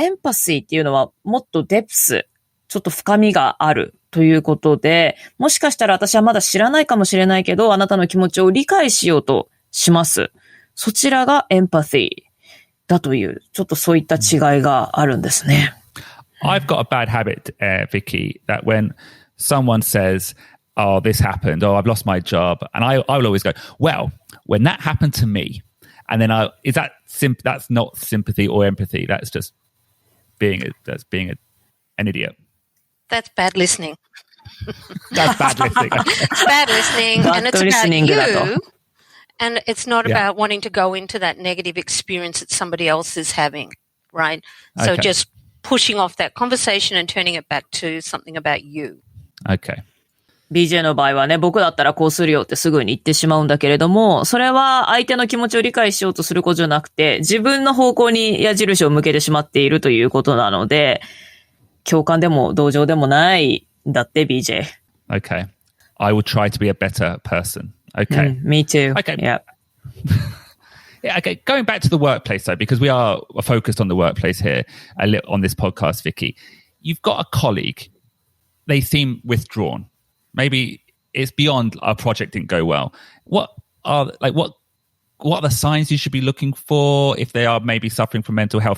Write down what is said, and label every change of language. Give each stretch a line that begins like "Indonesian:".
Japanese: エンパシーっていうのはもっとデプス、ちょっと深みがあるということで、もしかしたら私はまだ知らないかもしれないけど、あなたの気持ちを理解しようとします。そちらがエンパシーだという、ちょっとそういった違いがあるんですね。
English: I've got a bad habit, Vicky, that when someone says, oh, this happened, oh, I've lost my job, and I will always go, well, when that happened to me, and then that's not sympathy or empathy, that's just being an idiot. That's bad listening. That's bad listening. It's bad listening, and it's about you. And it's not about wanting to go into that negative experience that somebody else is having, right? So just pushing off that conversation and turning it back to something about you. Okay.
Japanese: BJ の場合はね、僕だったらこうするよってすぐに言ってしまうんだけれども、それは相手の気持ちを理解しようとすることじゃなくて、自分の方向に矢印を向けてしまっているということなので、共感でも同情でもないんだって、BJ。
English: Okay. I will try to be a better person. Okay. Me too. Okay. Yeah. Yeah, okay. Going back to the workplace, though, because we are focused on the workplace here on this podcast, Vicky. You've got a colleague. They seem withdrawn. Maybe it's beyond our project didn't go well. What are the signs you should be looking for if they are maybe suffering from mental health?